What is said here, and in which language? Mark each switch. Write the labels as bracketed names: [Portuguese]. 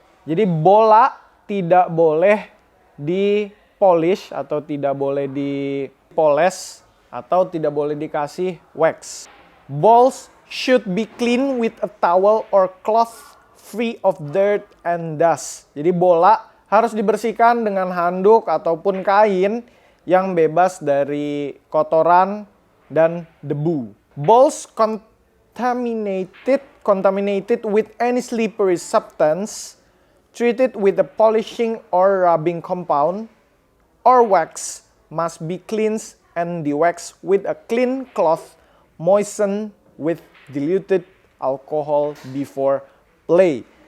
[Indonesian] Jadi bola tidak boleh di-polish atau tidak boleh dipoles atau tidak boleh dikasih wax. [English] Balls should be clean with a towel or cloth free of dirt and dust. [Indonesian] Jadi bola harus dibersihkan dengan handuk ataupun kain yang bebas dari kotoran dan debu. [English] Balls contaminated with any slippery substance, treated with a polishing or rubbing compound, or wax must be cleansed and de-waxed with a clean cloth moistened with diluted alcohol before play.